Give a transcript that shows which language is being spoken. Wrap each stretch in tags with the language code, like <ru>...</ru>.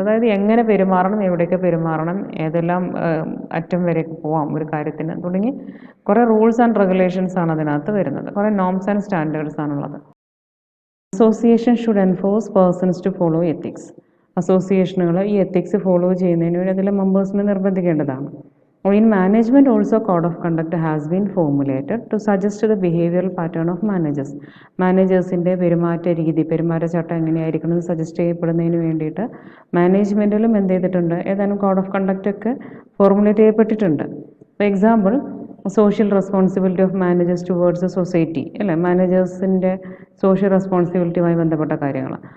<ml>അതായത് എങ്ങനെ പെരുമാറണം, എവിടെയൊക്കെ പെരുമാറണം, ഏതെല്ലാം അറ്റം വരെയൊക്കെ പോവാം ഒരു കാര്യത്തിന്, തുടങ്ങി കുറേ റൂൾസ് ആൻഡ് റെഗുലേഷൻസ് ആണ് അതിനകത്ത് വരുന്നത്. കുറേ നോംസ് ആൻഡ് സ്റ്റാൻഡേർഡ്സ് ആണുള്ളത്.</ml> <en>Association should enforce persons to follow ethics.</en> <ml>അസോസിയേഷനുകൾ ഈ എത്തിക്സ് ഫോളോ ചെയ്യുന്നതിന് വേണ്ടി അതിലെ മെമ്പേഴ്സിനെ നിർബന്ധിക്കേണ്ടതാണ്.</ml> <en>In management also code of conduct has been formulated to suggest the behavioral pattern of managers.</en> <ml>മാനേജേഴ്സിൻ്റെ പെരുമാറ്റ രീതി, പെരുമാറ്റച്ചട്ടം എങ്ങനെയായിരിക്കണം എന്ന് സജസ്റ്റ് ചെയ്യപ്പെടുന്നതിന് വേണ്ടിയിട്ട് മാനേജ്മെൻറ്റിലും എന്ത് ചെയ്തിട്ടുണ്ട്, ഏതാനും കോഡ് ഓഫ് കണ്ടക്റ്റ് ഒക്കെ ഫോർമുലേറ്റ് ചെയ്യപ്പെട്ടിട്ടുണ്ട്.</ml> <en>for example social responsibility of managers towards a society, അല്ലേ,</en> <ml>മാനേജേഴ്സിൻ്റെ സോഷ്യൽ റെസ്പോൺസിബിലിറ്റിയുമായി ബന്ധപ്പെട്ട കാര്യങ്ങൾ.</ml>